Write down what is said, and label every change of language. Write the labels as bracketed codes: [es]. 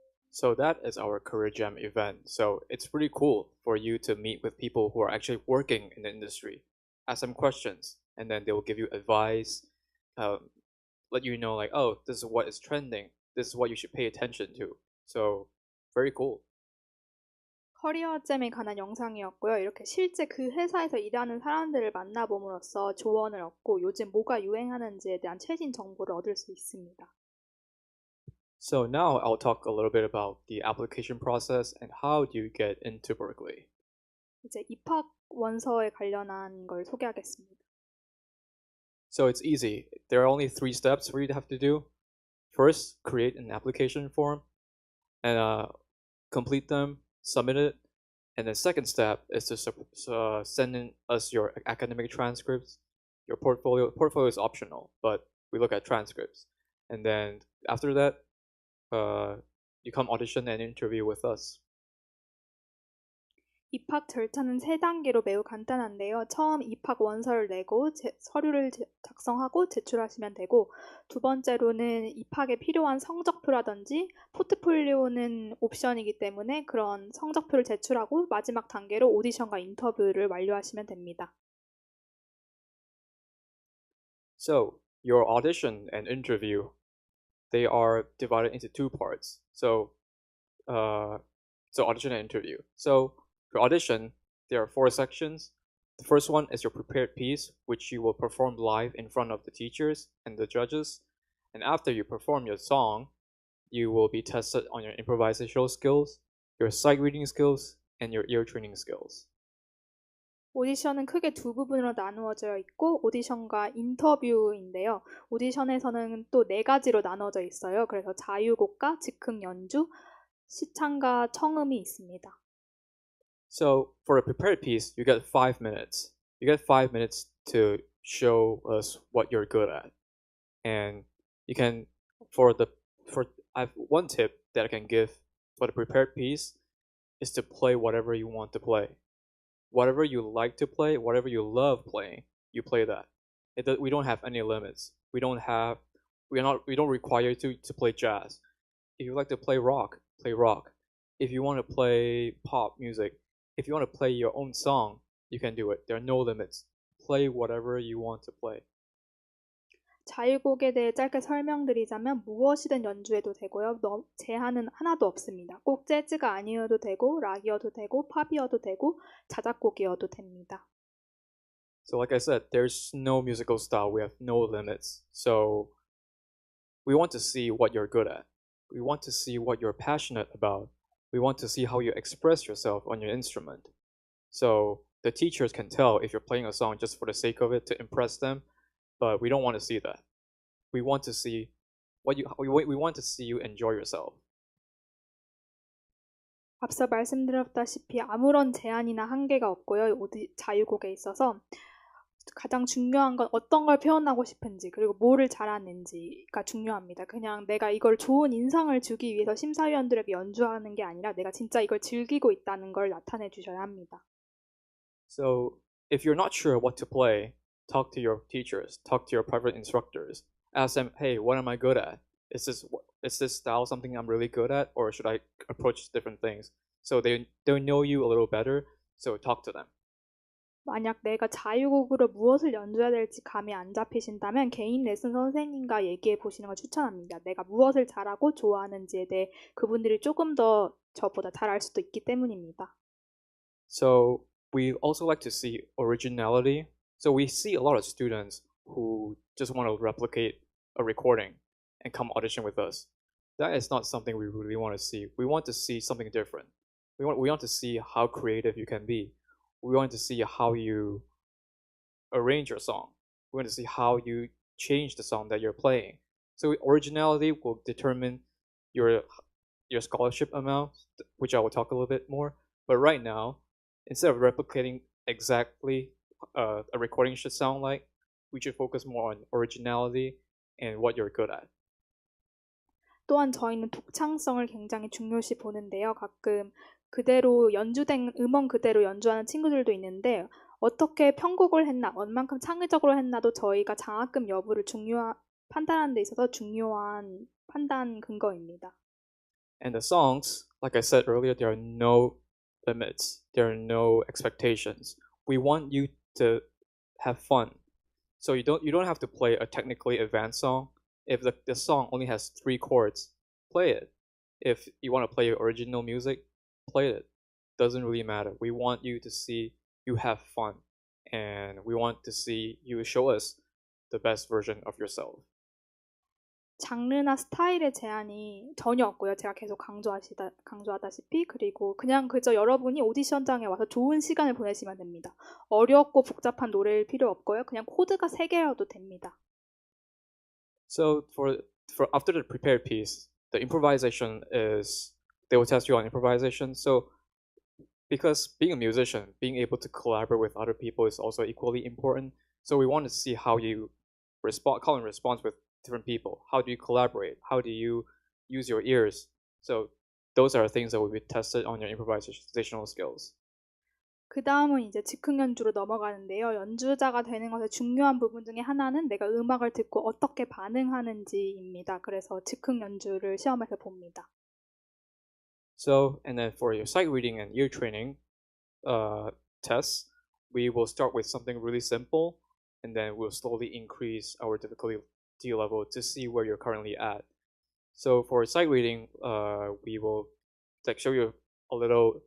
[en] So that is our Career Jam event. So it's pretty cool for you to meet with people who are actually working in the industry, ask them questions, and then they will give you advice, let you know like, oh, this is what is trending, this is what you should pay attention to. So very cool. [ko] 커리어잼에 관한 영상이었고요. 이렇게 실제 그 회사에서 일하는 사람들을 만나봄으로써 조언을 얻고 요즘 뭐가 유행하는지에 대한 최신 정보를 얻을 수 있습니다. [en] So now I'll talk a little bit about the application process and how do you get into Berklee. [ko] 이제 입학 원서에 관련한 걸 소개하겠습니다. [en] So it's easy. There are only 3 steps for you to have to do. First, create an application form and complete them, submit it. And the second step is to send in us your academic transcripts, your portfolio. Portfolio is optional, but we look at transcripts. And then after that, you come audition and interview with us. [ko] 입학 절차는 3단계로 매우 간단한데요. 처음 입학 원서를 내고 서류를 작성하고 제출하시면 되고, 두 번째로는 입학에 필요한 성적표라든지 포트폴리오는 옵션이기 때문에 그런 성적표를 제출하고 마지막 단계로 오디션과 인터뷰를 완료하시면 됩니다. [en] So your audition and interview, they are divided into 2 parts. So audition and interview. So for audition, there are 4 sections. The first one is your prepared piece, which you will perform live in front of the teachers and the judges. And after you perform your song, you will be tested on your improvisational skills, your sight reading skills, and your ear training skills. [ko] 오디션은 크게 2 부분으로 나누어져 있고 오디션과 인터뷰인데요. 오디션에서는 또 4가지로 나눠져 있어요. 그래서 자유곡과 즉흥 연주, 시창과 청음이 있습니다. [en] So for a prepared piece, you get 5 minutes. You get 5 minutes to show us what you're good at. And you can, I have one tip that I can give for the prepared piece is to play whatever you want to play. Whatever you like to play, whatever you love playing, you play that. We don't have any limits. We don't require you to play jazz. If you like to play rock, play rock. If you want to play pop music, if you want to play your own song, you can do it. There are no limits. Play whatever you want to play. [ko] 자유곡에 대해 짧게 설명드리자면 무엇이든 연주해도 되고요. 제한은 하나도 없습니다. 꼭 재즈가 아니어도 되고 락이어도 되고 팝이어도 되고 자작곡이어도 됩니다. [en] So like I said, there's no musical style. We have no limits. So we want to see what you're good at. We want to see what you're passionate about. We want to see how you express yourself on your instrument. So the teachers can tell if you're playing a song just for the sake of it to impress them, but we don't want to see that. We want to see we want to see you enjoy yourself. [ko] 앞서 말씀드렸다시피 아무런 제한이나 한계가 없고요. 자유곡에 있어서 가장 중요한 건 어떤 걸 표현하고 싶은지 그리고 뭐를 잘하는지가 중요합니다. 그냥 내가 이걸 좋은 인상을 주기 위해서 심사위원들에게 연주하는 게 아니라 내가 진짜 이걸 즐기고 있다는 걸 나타내 주셔야 합니다. [en] So if you're not sure what to play, talk to your teachers, talk to your private instructors. Ask them, hey, what am I good at? Is this style something I'm really good at, or should I approach different things? So they know you a little better, so talk to them. [ko] 만약 내가 자유곡으로 무엇을 연주해야 될지 감이 안 잡히신다면 개인 레슨 선생님과 얘기해 보시는 걸 추천합니다. 내가 무엇을 잘하고 좋아하는지에 대해 그분들이 조금 더 저보다 잘 알 수도 있기 때문입니다. [en] So we also like to see originality. So we see a lot of students who just want to replicate a recording and come audition with us. That is not something we really want to see. We want to see something different. We want to see how creative you can be. We want to see how you arrange your song. We want to see how you change the song that you're playing. So originality will determine your scholarship amount, which I will talk a little bit more. But right now, instead of replicating exactly a recording should sound like, we should focus more on originality and what you're good at. [ko] 또한 저희는 독창성을 굉장히 중요시 보는데요. 가끔 그대로 연주된 음원 그대로 연주하는 친구들도 있는데 어떻게 편곡을 했나, 얼만큼 창의적으로 했나도 저희가 장학금 여부를 판단하는 데 있어서 중요한 판단 근거입니다. [en] And the songs, like I said earlier, there are no limits. There are no expectations. We want you to have fun. So you don't have to play a technically advanced song. If the song only has 3 chords, play it. If you want to play original music, play it. Doesn't really matter. We want you to see you have fun, and we want to see you show us the best version of yourself. [ko] 장르나 스타일의 제한이 전혀 없고요. 제가 계속 강조하다시피 그리고 그냥 그저 여러분이 오디션장에 와서 좋은 시간을 보내시면 됩니다. 어렵고 복잡한 노래일 필요 없고요. 그냥 코드가 3개여도 됩니다. [en] So for after the prepared piece, the improvisation is they will test you on improvisation. So because being a musician, being able to collaborate with other people is also equally important. So we want to see how you call and response with different people. How do you collaborate? How do you use your ears? So those are things that will be tested on your improvisational skills. [ko] 그 다음은 이제 즉흥 연주로 넘어가는데요. 연주자가 되는 것의 중요한 부분 중에 하나는 내가 음악을 듣고 어떻게 반응하는지입니다. 그래서 즉흥 연주를 시험에서 봅니다. [en] So, and then for your sight reading and ear training tests, we will start with something really simple, and then we'll slowly increase our difficulty level to see where you're currently at. So for sight reading, we will show you a little.